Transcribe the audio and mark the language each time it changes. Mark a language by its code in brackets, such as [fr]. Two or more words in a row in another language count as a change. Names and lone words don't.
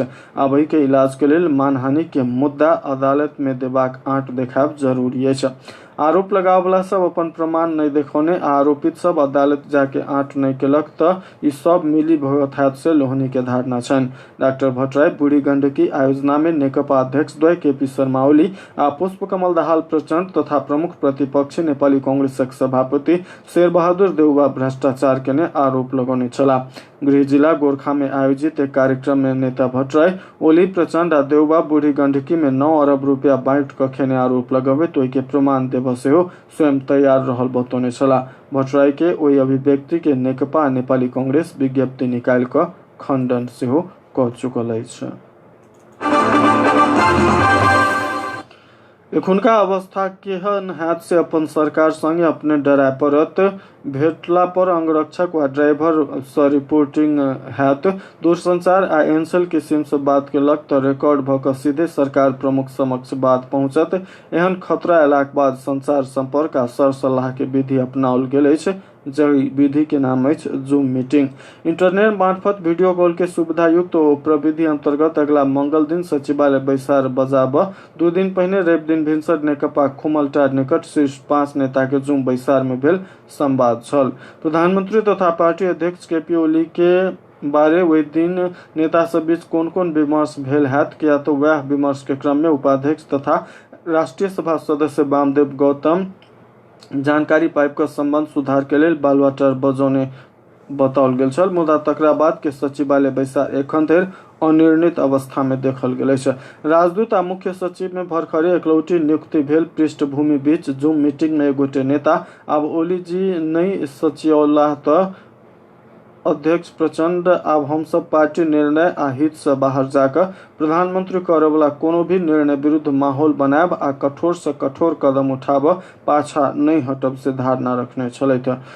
[mai] आब के इलाज के लेल मानहानि के मुद्दा अदालत में देबाक आंट देखाब जरूरी अछि। आरोप लगावला सब अपन प्रमाण नहीं देखौने आरोपित सब अदालत जाके आंट नहीं केलक त ई सब मिली भगत हैत से लोहनी के धारणा छन्। डॉक्टर भट्टराय बूढ़ी गंडकी आयोजना में नेकपा अध्यक्ष द्वय केपी शर्मा ओली आ पुष्पकमल दाहाल प्रचंड तथा प्रमुख प्रतिपक्षी नेपाली कांग्रेसक सभापति शेरबहादुर देउवा भ्रष्टाचार केने आरोप लगौने छलाह। गृह जिला गोरखा में आयोजित एक कार्यक्रम में नेता भट्टराय ओली प्रचंड आ देउवा बूढ़ी गंडकी में 9 अरब रुपया बांट क खेने आरोप लगबैत ओहि के प्रमाण देव सेहो स्वयं तैयार रहल बतौने छलाह। भट्टराय के ओहि अभिव्यक्ति के नेकपा नेपाली कांग्रेस विज्ञप्ति निकालि क खंडन सेहो क चुकल अछि। एखुनका अवस्था केहन हैत से अपन सरकार संगे अपने डराय पड़त। भेटला पर अंगरक्षक व ड्राइवर से रिपोर्टिंग हैत। दूरसंचार आ एयरसेल के सिम से बात केलक तो रिकॉर्ड भ क सीधे सरकार प्रमुख समक्ष बात पहुंचत। एहन खतरा अयलाक बाद संचार संपर्क आ सर सलाह के विधि अपनाओल गेल अछि। जहि विधि के नाम अछि जूम मीटिंग। इंटरनेट मार्फत वीडियो कॉल के सुविधा युक्त ओ प्रविधि अंतर्गत अगला मंगल दिन सचिवालय बैसार बजाब 2 दिन पहिने रवि दिन भिनसर नेकपा खुमलटार निकट शीर्ष 5 नेता के जूम बैसार में भेल संवाद छल। प्रधानमंत्री तथा पार्टी अध्यक्ष केपी ओली के बारे वही दिन नेता सब बीच कोन कोन विमर्श भेल हैत किया तो वह विमर्श के क्रम में उपाध्यक्ष तथा राष्ट्रीय सभा सदस्य वामदेव गौतम जानकारी पाइप का संबंध सुधार के लेल बालुआटार बजौने बताओल गेल छल। मुदा तकरा बाद के सचिवालय बैसार एखन धरि अनिर्णित अवस्था में देखल गेल अछि। राजदूत आ मुख्य सचिव में भरखरे एकलौटी नियुक्ति भेल। पृष्ठभूमि बीच जूम मीटिंग में एगोटे नेता आब ओली जी नहीं सचिवला त अध्यक्ष प्रचंड आब हम सब पार्टी निर्णय आ हित से बाहर जाकर प्रधानमंत्री करे वाला कोनो भी निर्णय विरुद्ध माहौल बनाब आ कठोर से कठोर कदम उठाब पाछा नहीं हटब से धारणा रखने छलैथ।